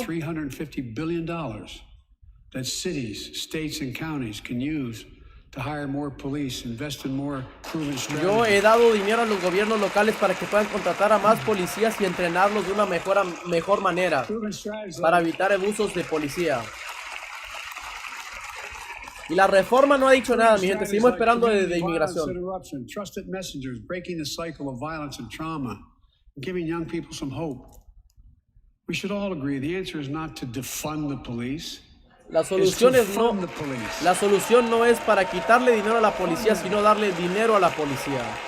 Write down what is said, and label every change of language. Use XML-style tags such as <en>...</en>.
<en>$350 billion that cities, states and counties can use to hire more police, invest in more proven strategies.</en> <es>Yo he dado dinero a los gobiernos locales para que puedan contratar a más policías y entrenarlos de una mejor manera para evitar abusos de policía. Y la reforma no ha dicho nada, mi gente. Seguimos esperando de inmigración.</es> <en>Trusted messengers breaking the cycle of violence and trauma, giving young people some hope. We should all agree the answer is not to defund the police.</en> <es>La solución no es para quitarle dinero a la policía, sino darle dinero a la policía.</es>